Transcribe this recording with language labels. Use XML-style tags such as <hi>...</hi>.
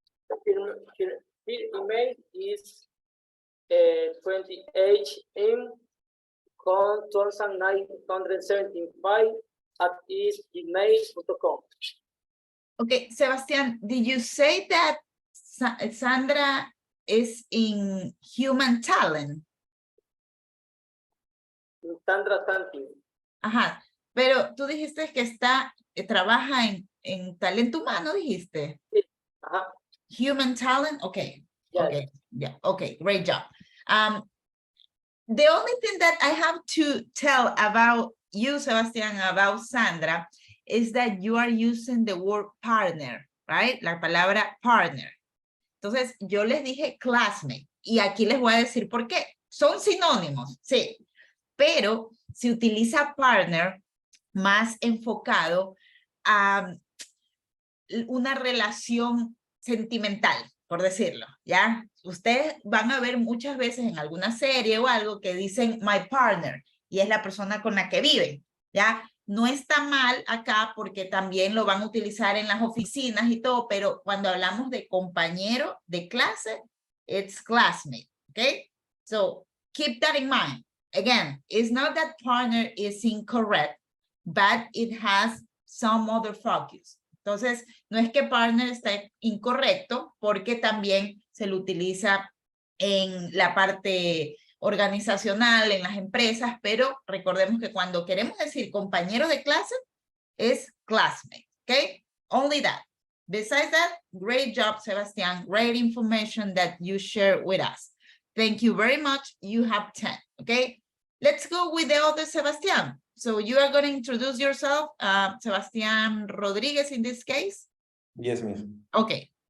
<en>Her email is 28m.2975@gmail.com. Okay, Sebastián, did you say that Sandra is in Human Talent? Sandra Santin.</en> <es>Ajá, pero tú dijiste que trabaja en talento humano, dijiste. Sí. Ajá.</es> <en>Human Talent, okay. Yes. Okay, yeah, okay, great job. The only thing that I have to tell about you, Sebastián, about Sandra, is that you are using the word partner, right?</en> <es>La palabra partner. Entonces, yo les dije classmate, y aquí les voy a decir por qué. Son sinónimos, sí, pero se utiliza partner más enfocado a una relación sentimental, por decirlo, ¿ya? Ustedes van a ver muchas veces en alguna serie o algo que dicen</es> <en>my partner,</en> <es>y es la persona con la que viven, ¿ya? No está mal acá porque también lo van a utilizar en las oficinas y todo, pero cuando hablamos de compañero de clase,</es> <en>it's classmate, okay? So keep that in mind. Again, it's not that partner is incorrect, but it has some other focus.</en> <es>Entonces, no es que partner está incorrecto porque también se lo utiliza en la parte organizacional, en las empresas, pero recordemos que cuando queremos decir compañero de clase, es classmate, okay?</es> <en>Only that. Besides that, great job, Sebastián. Great information that you share with us. Thank you very much. You have 10, okay? Let's go with the other Sebastián. So you are going to introduce yourself, Sebastián Rodriguez in this case? Yes, miss. Okay.</en>